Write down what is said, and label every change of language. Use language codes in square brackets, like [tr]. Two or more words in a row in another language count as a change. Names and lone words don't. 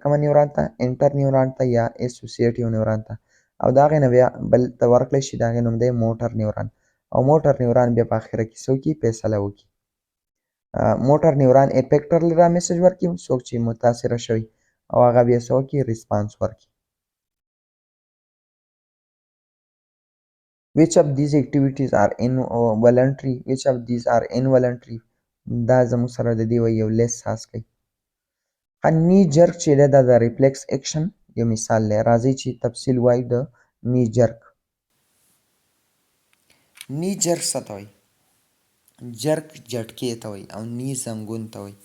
[ps] کومه نیوران ته [en] inter neuron [ps] ته یا [en] associative neuron [ps] ته او د هغې نه بیا بل ته ورکړی شي د هغې نوم دی [en] motor neuron [ps] او [en] motor neuron [ps] بیا په اخره کې څه وکړي فیصله وکړي. [en] motor neuron [ps] افیکټر له دا میسج ورکړي څوک چې متاثره شوي او هغه بیا څه وکړي ریسپانس ورکړي. [en] Which of these activities are involuntary? Which of these are involuntary? [ps] دا زموږ سره د دې یو لیست خاص کړئ. [en] knee jerk [ps] چې دی دا د [en] reflex action [ps] یو مثال دی. راځئ چې تفصیل وایو د [en] knee jerk. knee jerk [ps] څه ته وایي جرک جټکې ته وایي او نی زنګون ته وایي.